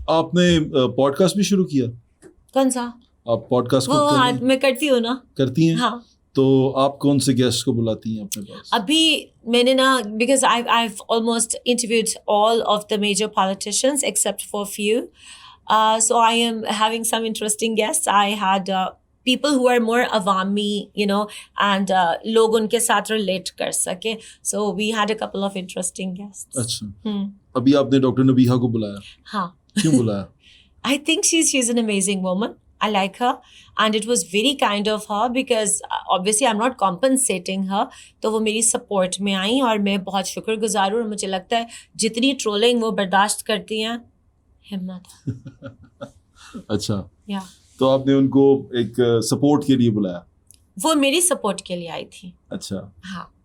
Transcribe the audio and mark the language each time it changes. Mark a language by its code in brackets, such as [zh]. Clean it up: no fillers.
[ur] آپ نے pod cost بھی شروع کیا؟ کون سا؟ آپ پوڈ کاسٹ وہ میں کرتی ہوں نا. کرتی ہیں؟ ہاں. تو آپ کون سے گیسٹ کو بلاتی ہیں اپنے پاس؟ ابھی میں نے نا [en] Because I've almost interviewed all of the major politicians except for few. So I am having some interesting guests. I had people who are more awami, you know, and [ur] log unke sath relate kar sake. [en] So we had a couple of interesting guests. [ur] اچھا. ابھی آپ نے doctor نبیہہ کو بلایا؟ ہاں. کیوں بلایا؟ [en] I think she's an amazing woman. I like her and it was very kind of her because obviously I'm not compensating her. [ur] تو وہ میری سپورٹ میں آئیں اور میں بہت شکر گزار ہوں. اور مجھے لگتا ہے جتنی ٹرولنگ وہ برداشت کرتی ہیں ہمت. اچھا. تو آپ نے ان کو ایک سپورٹ کے لیے بلایا؟ وہ میری سپورٹ کے لیے آئی تھی. اچھا. ہاں.